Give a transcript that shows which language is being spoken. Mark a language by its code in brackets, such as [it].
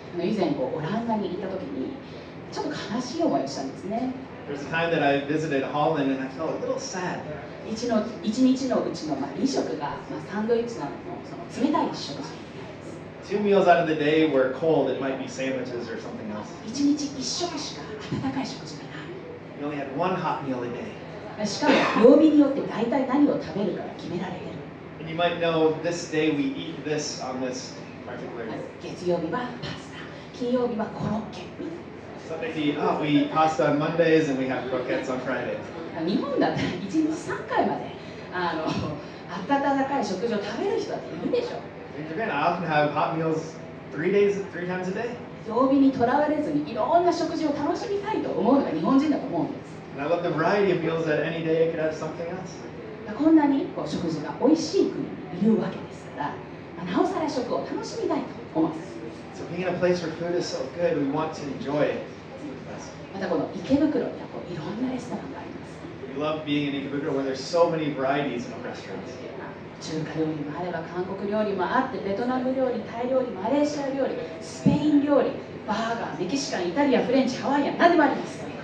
[ja] 以前オランダに行った時にちょっと悲しい思いをしたんですね。 [en] There's a time that I visited Holland and I felt a little sad. [ja] 一日のうちの2食がサンドイッチなどのその冷たい食事。 [en] 2 meals out of the day were cold. It might be sandwiches or something else. [ja] 1日1食しか温かい食事がない。 [en] We only had one hot meal a day. [ja] しかも曜日によって大体何を食べるかが決められている。 [en] And you might know this day we eat this on this particular day. [ja] 月曜日はパスタ、金曜日はコロッケみたいな。 [en] So maybe we eat pasta on Mondays and we have croquettes on Fridays. [ja] 日本だったら1日3回まで温かい食事を食べる人だっているでしょ。 [en] In Japan, I often have hot meals 3 times a day. [ja] 曜日にとらわれずにいろんな食事を楽しみたいと思うのが日本人だと思うんです。 [en] And I love the variety of meals that any day I could have something else. [ja] こんなにこう食事が美味しい国にいるわけですから、なおさら食を楽しみたいと思います。 [en] So being in a place where food is so good, we want to enjoy it. [ja] またこの池袋にはこういろんなレストランがあります。 [en] We love being in Ikebukuro where there's so many varieties of restaurants. [ja] 中華料理もあれば韓国料理もあって、ベトナム料理、タイ料理、マレーシア料理、スペイン料理、バーガー、メキシカン、イタリアン、フレンチ、ハワイアン、何でもあります。